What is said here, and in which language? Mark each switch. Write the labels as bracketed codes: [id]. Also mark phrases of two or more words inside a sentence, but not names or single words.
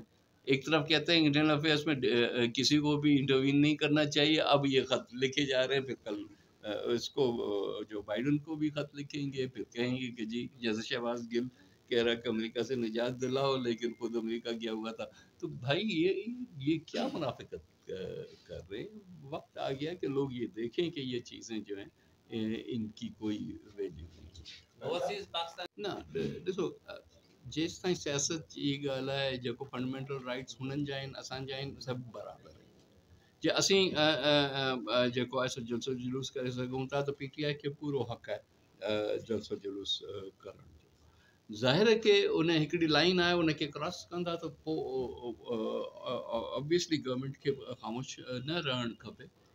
[ur] ایک طرف کہتے ہیں [en] internal affairs [ur] میں کسی کو بھی انٹروین نہیں کرنا چاہیے، اب یہ خط لکھے جا رہے ہیں، پھر کل اس کو جو بائیڈن کو بھی خط لکھیں گے، پھر کہیں گے کہ جی جیسے شہباز گل کہہ رہا کہ امریکہ سے نجات دلاؤ، لیکن خود امریکہ گیا ہوا تھا. تو بھائی یہ کیا منافقت کر رہے ہیں؟ وقت آ گیا کہ لوگ یہ دیکھیں کہ یہ چیزیں جو ہیں ان کی کوئی ویلیو نہیں. [sd] نہ ॾिसो، जेसि ताईं सियासत जी ॻाल्हि आहे، जेको [en] fundamental rights [sd] हुननि जा आहिनि असांजा आहिनि सभु बराबरि आहिनि. जे असीं जेको आहे सो जलसो जुलूस करे सघूं था त PTI खे पूरो हक़ आहे जलसो जुलूस करण जो. ज़ाहिर आहे की उन हिकिड़ी लाइन आहे, उनखे क्रॉस कंदा त पोइ [en] obviously government [sd] खे ख़ामोश न रहणु खपे.